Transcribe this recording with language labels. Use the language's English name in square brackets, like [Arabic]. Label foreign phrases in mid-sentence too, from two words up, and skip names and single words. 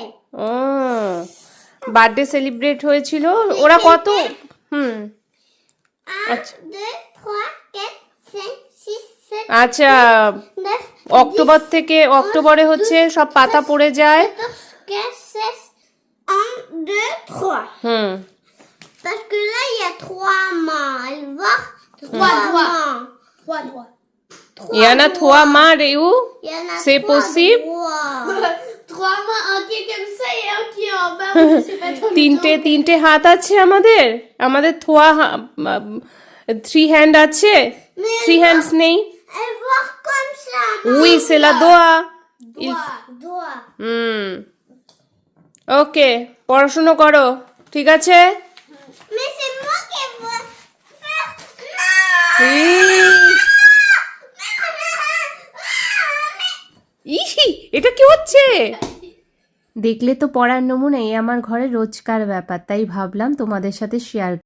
[Bangla] ও বার্থডে সেলিব্রেট হয়েছিল। ওরা কত? হুম আচ্ছা 2, 3, 4, 5, 6, 7, আচ্ছা 9, অক্টোবর থেকে অক্টোবরে হচ্ছে সব পাতা পড়ে যায়। 14, 15, 16, 1, 2, 3. হুম [French] Parce que là, il y a 3 mains. Elle va. 3 doigts. mains. 3 doigts. ইয়ানা থোয়া মা রেউ Il y en a C'est 3 possible? doigts. 3 mains, un qui est comme ça et un qui est en bas. Je sais pas trop. [Bangla] তিনটে হাত আছে আমাদের, আমাদের থোয়া 3 হ্যান্ড আছে, 3 হ্যান্ডস নেই। [French] Elle va comme ça. উই সেলা দোয়া। Doigt. [Bangla] ওকে পড়াশুনো করো, ঠিক আছে? [French] Mais c'est moi qui veux faire. [Bangla] ইহি এটা কি হচ্ছে? দেখলে তো পড়ার নমুনা, এই আমার ঘরে রোজকার ব্যাপার, তাই ভাবলাম তোমাদের সাথে শেয়ার